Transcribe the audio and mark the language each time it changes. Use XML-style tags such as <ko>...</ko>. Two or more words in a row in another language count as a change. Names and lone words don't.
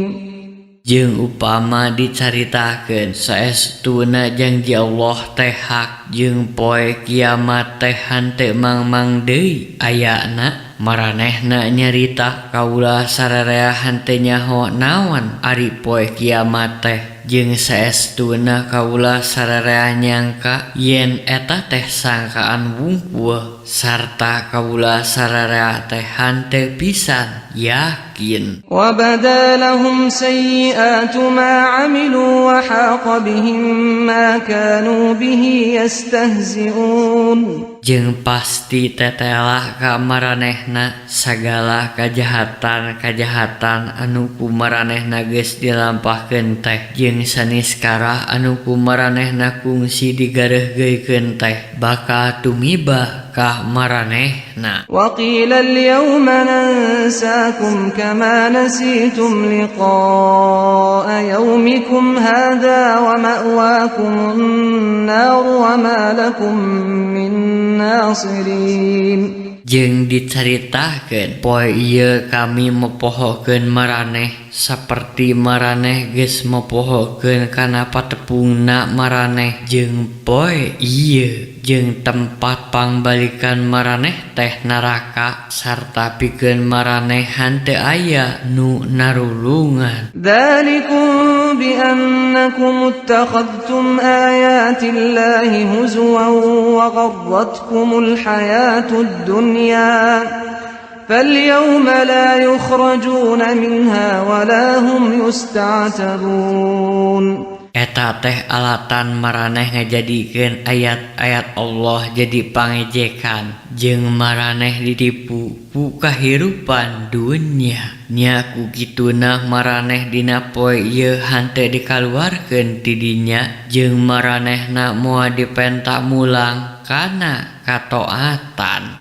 <su>Jeung upama dicaritakeun saestuna janji Allah teh hak jeung poe kiamat teh henteu mangmang deui ayana maranehna nyarita kaula sararea henteu nyaho naon ari poe kiamat teh jeung saestuna kaula sararea nyangka yen eta teh sangkaan wungkul sarta kaula sararea teh henteu pisan yakin.</su> <ar>وبدا لهم سيئات ما عملوا وحاق بهم ما كانوا به يستهزئون.</ar> <su>Jeung pasti tetelah ka maranehna sagala kajahatan anu ku maranehna geus dilampahkeun teh jeung saniskara anu ku maranehna kungsi digareuhgeuykeun teh bakal tumiba ka maranehna.</su> <ar>وقيل اليوم ننساكم كما نسيتم لقاء يومكم هذا ومأواكم النار وما لكم من ناصرين.</ar> <su>Jeung dicaritakeun poe ieu kami mepohokeun maraneh saperti maraneh geus mepohokeun kana patepungna maraneh jeung poe ieu jeung tempat pangbalikan maraneh teh neraka sarta pikeun maraneh henteu aya nu narulungan.</su> <ar>ذلكم بأنكم اتخذتم آيات الله هزوا وغرتكم الحياة الدنيا فاليوم لا يخرجون منها ولا هم يستعتبون.</ar> <su>Eta teh alatan maraneh ngajadikeun ayat-ayat Allah jadi pangejekan jeung maraneh ditipu ku kahirupan dunya. Nya ku kituna maraneh dina poe ieu henteu dikaluarkeun ti dinya jeung maranehna moal dipenta mulang kana kataatan.</su>